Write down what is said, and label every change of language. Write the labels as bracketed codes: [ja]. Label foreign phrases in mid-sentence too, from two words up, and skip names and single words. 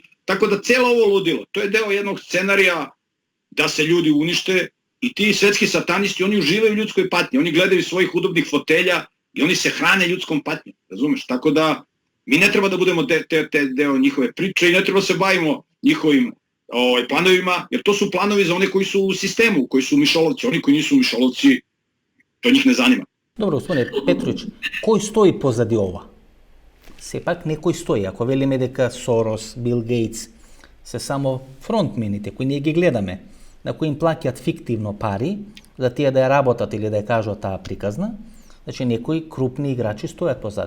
[sr] Tako da celo ovo ludilo, to je deo jednog scenarija da se ljudi unište i ti svetski satanisti, oni uživaju u ljudskoj patnji, oni gledaju svojih udobnih fotelja i oni se hrane ljudskom patnjom, razumeš? Tako da mi ne treba da budemo deo njihove priče i ne treba se bavimo njihovim planovima, jer to su planovi za one koji su u sistemu, koji su mišolovci. Oni koji nisu mišolovci, to njih ne zanima. [mk] Добро, господине Petrović, кој стои позади ова? Сепак некој стои. Ако велиме дека Сорос, Бил Гейтс се само фронтмените кои ние ги гледаме, на кои им плаќаат фиктивно пари за тие да ја работат или да ја кажат таа приказна, значи некои крупни играчи стојат позади.